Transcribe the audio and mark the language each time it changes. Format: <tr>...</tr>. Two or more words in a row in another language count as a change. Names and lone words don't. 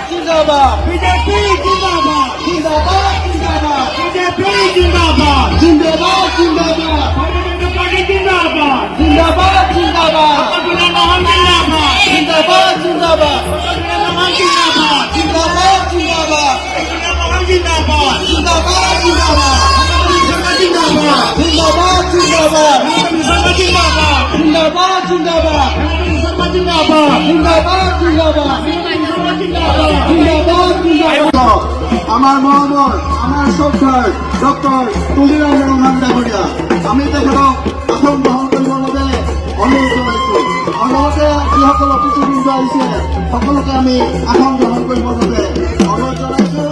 <hi>जिंदाबाद, बीजेपी जिंदाबाद, जिंदाबाद, जिंदाबाद, बीजेपी जिंदाबाद, जिंदाबाद, जिंदाबाद, भारतीय जनता पार्टी जिंदाबाद, जिंदाबाद, जिंदाबाद, जिंदाबाद, जिंदाबाद, जिंदाबाद, जिंदाबाद, जिंदाबाद, जिंदाबाद, जिंदाबाद, जिंदाबाद, जिंदाबाद, जिंदाबाद, जिंदाबाद, जिंदाबाद, जिंदाबाद,</hi> <as>আমার মহোদয়, আমার শ্রদ্ধাৰ ডক্টৰ তুলিৰাম ৰংহাং ডাঙৰীয়া, আমি তেখেতক আসন গ্ৰহণ কৰিবৰ বাবে অনুৰোধ জনাইছোঁ। আৰু লগতে যিসকল অতিথিবৃন্দ আহিছে সকলোকে আমি আসন গ্ৰহণ কৰিবৰ বাবে অনুৰোধ জনাইছোঁ।</as>